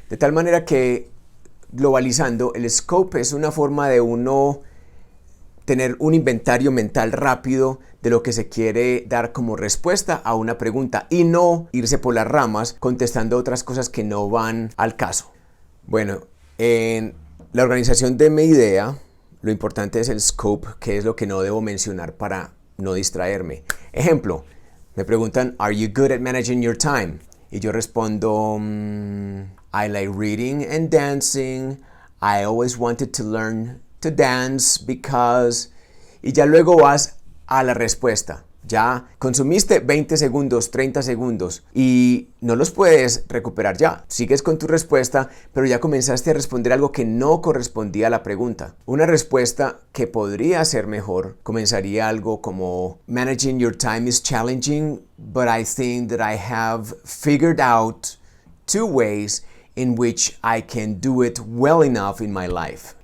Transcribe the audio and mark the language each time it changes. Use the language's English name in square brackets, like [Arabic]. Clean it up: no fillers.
[Spanish] De tal manera que, globalizando, el scope es una forma de uno tener un inventario mental rápido de lo que se quiere dar como respuesta a una pregunta y no irse por las ramas contestando otras cosas que no van al caso. Bueno, en la organización de mi idea, lo importante es el scope, que es lo que no debo mencionar para no distraerme. Ejemplo, me preguntan, [English] ¿Are you good at managing your time? [Spanish] Y yo respondo, [English] I like reading and dancing. I always wanted to learn to dance because... [Spanish] Y ya luego vas a la respuesta. Ya consumiste 20 segundos, 30 segundos y no los puedes recuperar ya. Sigues con tu respuesta, pero ya comenzaste a responder algo que no correspondía a la pregunta. Una respuesta que podría ser mejor comenzaría algo como [English] Managing your time is challenging, but I think that I have figured out 2 ways in which I can do it well enough in my life.